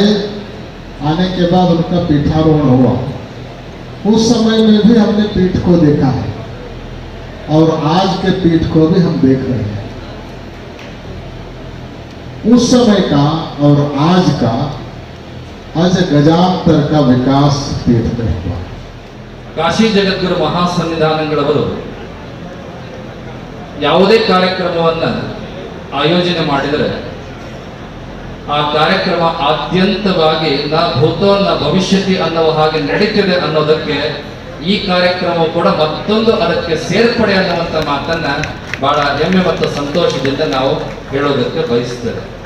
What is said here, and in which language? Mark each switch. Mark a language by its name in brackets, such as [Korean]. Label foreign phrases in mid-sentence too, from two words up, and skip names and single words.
[Hindi] आने के बाद उनका पीठारोहण हुआ। उस समय में भी हमने पीठ को देखा है और आज के पीठ को भी हम देख रहे हैं। उस समय का और आज का आज ಗಜಾಂತರ का विकास पीठ में हुआ। [Kannada] ಕಾಶಿ ಜಗದ್ಗುರು ಮಹಾಸನ್ನಿಧಾನಗಳವರು ಯಾವುದೇ ಕಾರ್ಯಕ್ರಮವನ್ನು ಆಯೋಜನೆ ಮಾಡಿದರೆ ಆ ಕಾರ್ಯಕ್ರಮ ಆದ್ಯಂತವಾಗಿ [Sanskrit] न भूतो न भविष्यति [Kannada] ಅನ್ನುವ ಹಾಗೆ ನಡೀತಿದೆ ಅನ್ನೋದಕ್ಕೆ ಈ ಕಾರ್ಯಕ್ರಮ ಕೂಡ ಮತ್ತೊಂದು ಅದಕ್ಕೆ ಸೇರ್ಪಡೆ ಅನ್ನುವಂಥ ಮಾತನ್ನ ಬಹಳ ಹೆಮ್ಮೆ ಮತ್ತು ಸಂತೋಷದಿಂದ ನಾವು ಹೇಳೋದಕ್ಕೆ ಬಯಸ್ತೇವೆ।